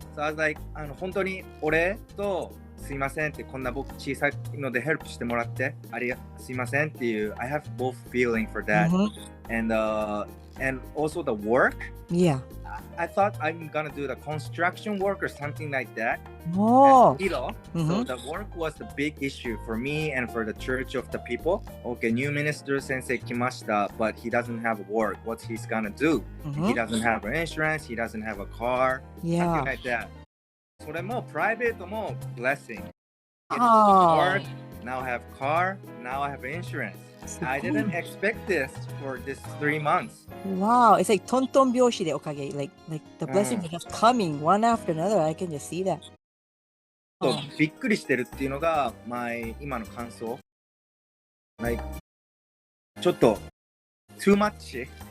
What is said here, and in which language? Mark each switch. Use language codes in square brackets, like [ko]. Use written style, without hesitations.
[en] So I was like, [ja] 本当に俺とすいませんってこんな僕小さいのでヘルプしてもらってすいませんっていう [en] I have both feeling for that. And also the work. Yeah. I thought I'm gonna do the construction work or something like that. Oh. So the work was the big issue for me and for the church of the people. Okay, new minister [ja] sensei kimashita, [en] but he doesn't have work. What's he's gonna do? He doesn't have an insurance. He doesn't have a car. Something like that. [ja] それもプライベートも blessing. [en] Work, now I have car, now I have insurance. I didn't expect this for this 3 months. Wow, it's like [ja] tonton byoshi de okage. [en] Like the blessings are just coming one after another. I can just see that. [ja] びっくりしてるっていうのが今の感想。 [en] Like [ja] ちょっと [en] too much.